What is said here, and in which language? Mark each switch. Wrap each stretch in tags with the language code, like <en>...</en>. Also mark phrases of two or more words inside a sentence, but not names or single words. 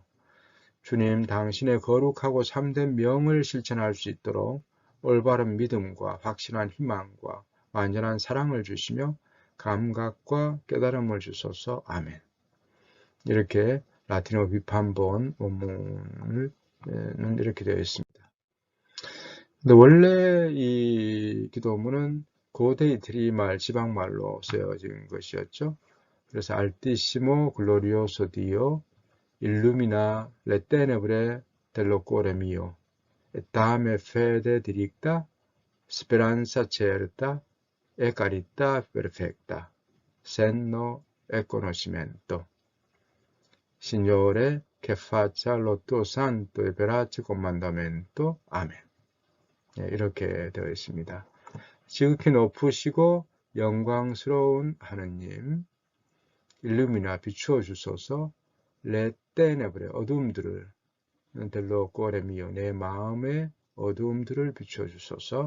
<ko>주님, 당신의 거룩하고 참된 명을 실천할 수 있도록 올바른 믿음과 확실한 희망과 완전한 사랑을 주시며 감각과 깨달음을 주소서. 아멘. 이렇게 라틴어 비판본 원문은 이렇게 되어 있습니다. 근데 원래 이 기도문은 고대 이태리말 지방말로 쓰여진 것이었죠.</ko> <it>그래서 Altissimo glorioso Dio, illumina le tenebre dello cuore mio, e dame fede diricta, speranza certa, e carità perfetta, senno e conoscimento. Signore, che faccia lo tuo santo e verace comandamento.</it> <ko>아멘. 이렇게 되어 있습니다. 지극히 높으시고 영광스러운 하느님, 일루미나 비추어 주소서,</ko> <it>le tenebre</it> <ko>어둠들을</ko> <it>dello core mio</it> <ko>내 마음의 어둠들을 비추어 주소서.</ko>